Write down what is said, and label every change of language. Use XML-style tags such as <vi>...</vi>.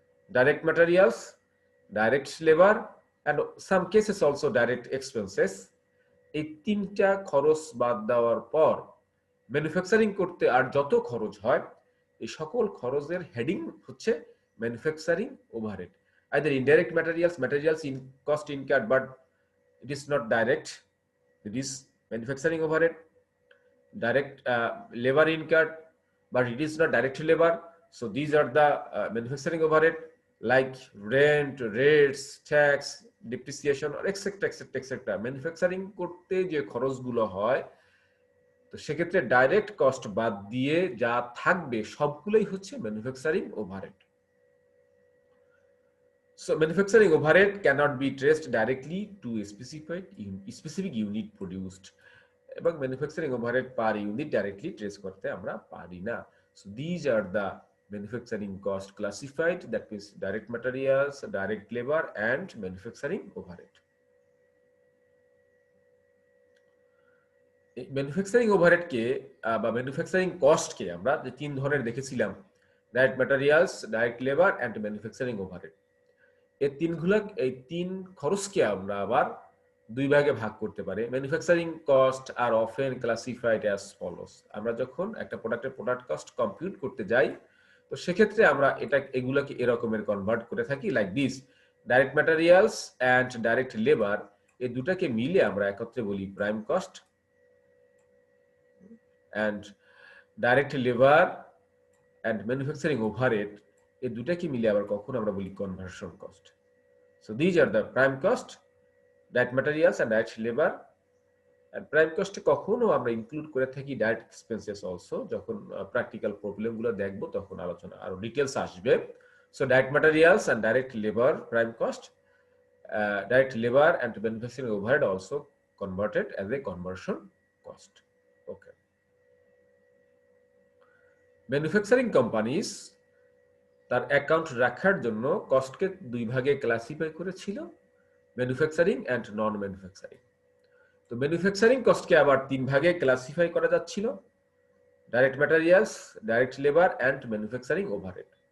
<en>Direct materials, direct labor, and some cases also direct expenses.</en> <bn>এই তিনটা খরচ বাদ দেওয়ার পর ম্যানুফ্যাকচারিং করতে আর যত খরচ হয়, এই সকল খরচের হেডিং হচ্ছে manufacturing overhead.</bn> <en>Either indirect materials in cost incurred but it is not direct, it is manufacturing overhead. Direct labor incurred but it is not direct labor, so these are the manufacturing overhead like rent, rates, tax, depreciation, or etc.</en> <bn>Manufacturing করতে যে খরচগুলো হয়, তো সেক্ষেত্রে direct cost বাদ দিয়ে যা থাকবে সবগুলোই হচ্ছে manufacturing overhead.</bn> <en>So manufacturing overhead cannot be traced directly to a specific unit produced.</en> <bn>এবং manufacturing overhead per unit directly trace করতে আমরা পারি না।</bn> <en>So these are the manufacturing cost classified, that means direct materials, direct labor, and manufacturing overhead.</en> <bn>Manufacturing ওভারহেডকে বা manufacturing কস্টকে আমরা যে তিন ধরনের দেখেছিলাম, direct materials, direct labour, and manufacturing overhead. এই তিন খরচকে আমরা আবার দুই ভাগে ভাগ করতে পারি।</bn> <en>Manufacturing cost are often classified as follows.</en> <bn>আমরা যখন একটা প্রোডাক্টের প্রোডাক্ট কস্ট কম্পিউট করতে যাই, তো সেক্ষেত্রে আমরা এগুলাকে এরকমের কনভার্ট করে থাকি</bn> <en>like this:</en> <bn>direct materials and direct labour, এই দুটাকে মিলে আমরা একত্রে বলি prime cost, and direct labour and manufacturing overhead, এই দুটাকে মিলে আবার কখন আমরা বলি conversion cost.</bn> <en>So these are the prime cost, direct materials and direct labour.</en> <bn>আর prime কস্টে কখনো আমরা ইনক্লুড করে থাকি ডাইরেক্ট এক্সপেন্সেস অলসো। যখন প্র্যাকটিক্যাল প্রবলেমগুলো দেখবো তখন আলোচনা আরো ডিটেলস আসবে।</bn> <en>So direct materials and direct labour prime cost, direct labor and manufacturing overhead also converted as a conversion cost. Okay.</en> <bn>Manufacturing companies তার অ্যাকাউন্ট রাখার জন্য কস্টকে দুই ভাগে ক্লাসিফাই করেছিল, ম্যানুফ্যাকচারিং অ্যান্ড নন ম্যানুফ্যাকচারিং। তো ম্যানুফ্যাকচারিং কস্টকে আবার তিন ভাগে ক্লাসিফাই করা যাচ্ছিল: direct materials, direct labour and manufacturing overhead.</bn>